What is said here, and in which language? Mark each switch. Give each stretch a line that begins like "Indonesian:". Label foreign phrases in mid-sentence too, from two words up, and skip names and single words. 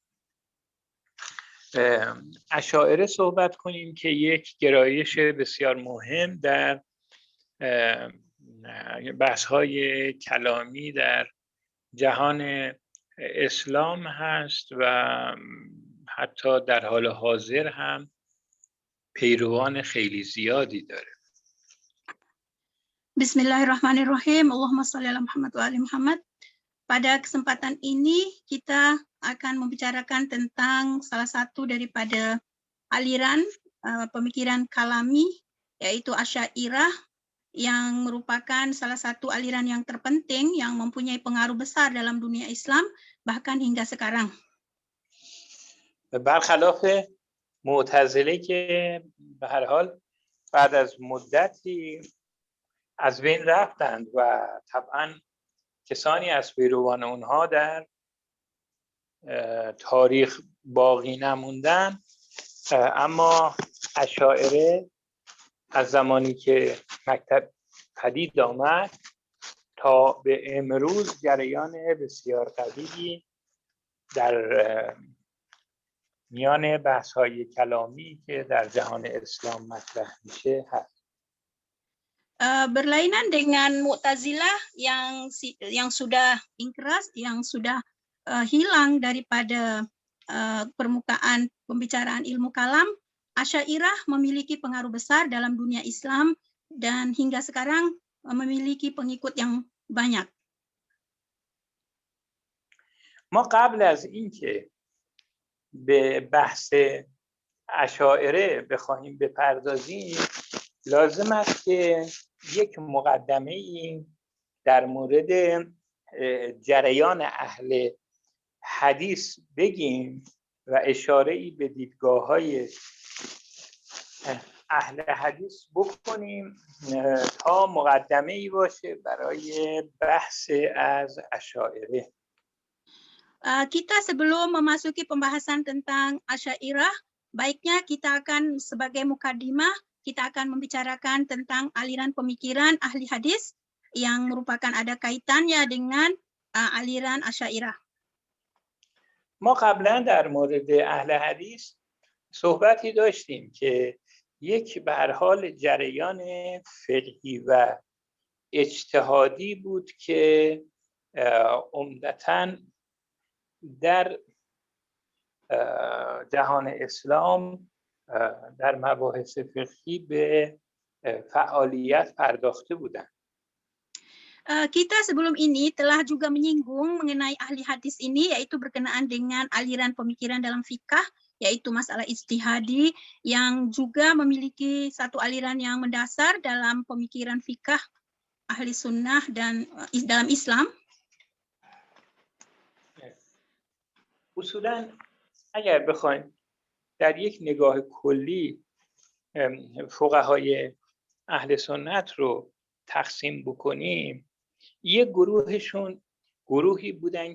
Persian: اشاعره صحبت کنیم که یک گرایش بسیار مهم در بحث‌های کلامی در جهان اسلام هست و حتی در حال حاضر هم پیروان خیلی زیادی داره.
Arabic: بسم الله الرحمن الرحيم. اللهم صل على محمد وآل محمد.
Indonesian: Pada kesempatan ini kita akan membicarakan tentang salah satu daripada aliran pemikiran kalami, yaitu Asy'ariyah, yang merupakan salah satu aliran yang terpenting yang mempunyai pengaruh besar dalam dunia Islam bahkan hingga sekarang.
Persian: برخلاف معتزله که به هر حال بعد از مدتی از بین رفتند و طبعا کسانی از پیروان اونها در تاریخ باقی نموندن، اما اشاعره از زمانی که مکتب پدید آمد تا به امروز جریان بسیار قوی در میان بحث‌های kalaمی که در جهان اسلام مطرح میشه هست.
Indonesian: Berlainan dengan Mu'tazilah yang sudah ingkras, yang sudah hilang daripada permukaan pembicaraan ilmu kalam, Asy'ariyah memiliki pengaruh besar dalam dunia Islam dan hingga sekarang memiliki pengikut yang banyak.
Persian: ما قبل از اینکه به بحث اشاعره بخواهیم بپردازیم لازم است که یک مقدمه‌ای در مورد جریان اهل حدیث بگیم و اشاره‌ای به دیدگاه‌های اهل حدیث بکنیم تا مقدمه‌ای باشه برای بحث از اشاعره.
Indonesian: Kita sebelum memasuki pembahasan tentang Asy'ariyah, baiknya kita akan sebagai mukadimah, kita akan membicarakan tentang aliran pemikiran ahli hadis yang merupakan ada kaitannya dengan aliran Asy'ariyah.
Persian: ما قبلا در مورد اهل حدیث صحبتی داشتیم که یک به هر حال جریان فقهی و اجتهادی بود که عمدتاً در جهان اسلام در مباحث فقهی به فعالیت پرداخته بودند.
Indonesian: Kita sebelum ini telah juga menyinggung mengenai ahli hadis ini, yaitu berkenaan dengan aliran pemikiran dalam fikah, yaitu masalah ijtihadi yang juga memiliki satu aliran yang mendasar dalam pemikiran fikah ahli sunnah dan dalam Islam.
Persian: اصولاً اگر بخوایم در یک نگاه کلی فقهای اهل سنت رو تقسیم بکنیم، یک گروهشون گروهی بودن